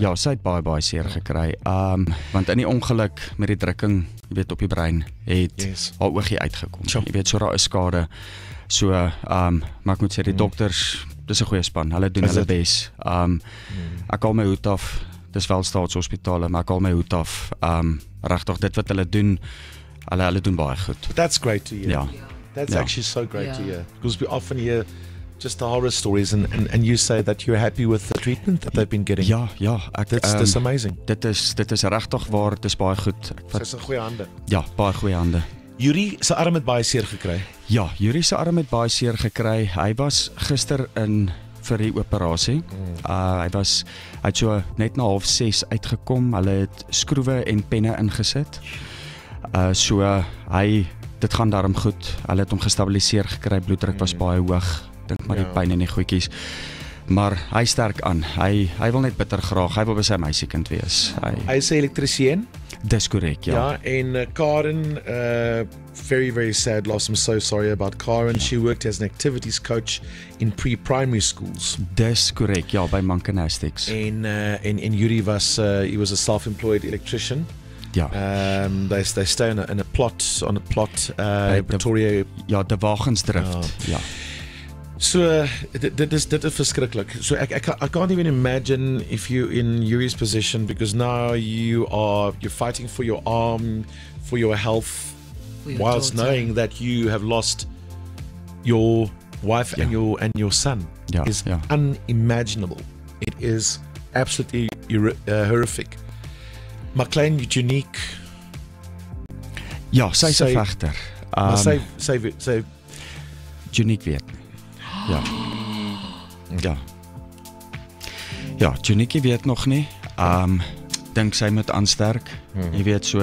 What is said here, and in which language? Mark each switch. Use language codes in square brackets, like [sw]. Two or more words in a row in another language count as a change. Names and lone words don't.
[af] Ja, sy het baie seer gekry. Want in die ongeluk met die drukking, jy weet, op die brein, het haar oogie uitgekom. [en] Sure. [af] Jy weet, so daar is skade. So, maar ek moet sê, die dokters, dis 'n goeie span, hulle doen hulle bes. Ek haal my hoed af, dis wel staatshospitale, maar ek haal my hoed af. Regtig, dit wat hulle doen, hulle doen baie goed. [en] But that's great to hear. [af] Ja. [en] That's actually so great to hear. Because we often hear just the horror stories and you say that you're happy with the treatment that they've been getting. [af] Ja, [en] That's amazing. [af] Dit is regtig waar, dit is baie goed. Sy's in goeie hande. Ja, baie goeie hande. Yuri se arm het baie seer gekry. Ja, Yuri se arm het baie seer gekry. Hy was gister in vir die operasie. Hy het so net na 5:30 uitgekom. Hulle het skroewe en penne ingesit. So dit gaan daarom goed. Hulle het hom gestabiliseer gekry. Bloeddruk was baie hoog. Dink maar die pyn in die goedjies. Maar hy sterk aan. Hy wil net bitter graag. Hy wil by sy meisiekind wees. Hy is 'n elektriesien. Dis korrek, ja. Ja, en Karen, [en] very, very sad loss. I'm so sorry about Karen. Ja. She worked as an activities coach in pre-primary schools. [af] Dis korrek, ja, by Mancanastics. [en] En Yuri he was a self-employed electrician. [af] Ja. [en] They stay on a plot, Pretoria. [af] Ja, de Wagensdrift. Ja. So dit is verskriklik. [en] So I can't even imagine if you in Yuri's position, because now you're fighting for your arm, for your health, whilst knowing that you have lost your wife and your son. Is unimaginable. It is absolutely horrific. [af] Maar klein Unique. Ja, sy's 'n vegter. Sy Unique weet. Ja, Unique weet nog nie. Dink sy moet aansterk. Jy weet so.